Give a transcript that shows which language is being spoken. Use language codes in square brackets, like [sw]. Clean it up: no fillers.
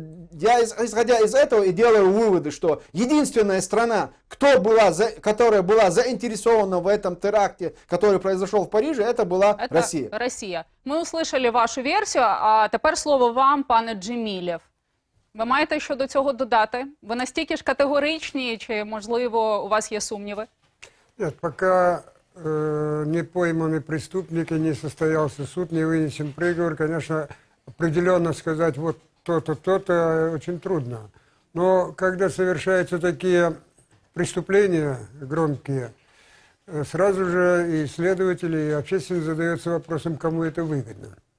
[ru] Я, исходя из этого, и делаю выводы, что единственная страна, которая была заинтересована в этом теракте, который произошел в Париже, это была Россия. Россия. [uk] Ми [ru] услышали [uk] вашу версію, а тепер слово вам, пане Джемілєв. Ви маєте що до цього додати? Ви настільки ж категоричні, чи, можливо, у вас є сумніви? [ru] Нет, пока не пойманы преступники, не состоялся суд, не вынесен приговор, конечно, определенно сказать, вот то-то, то-то, очень трудно. Но когда совершаются такие преступления громкие, сразу же и следователи, и общественность задается вопросом, кому это выгодно.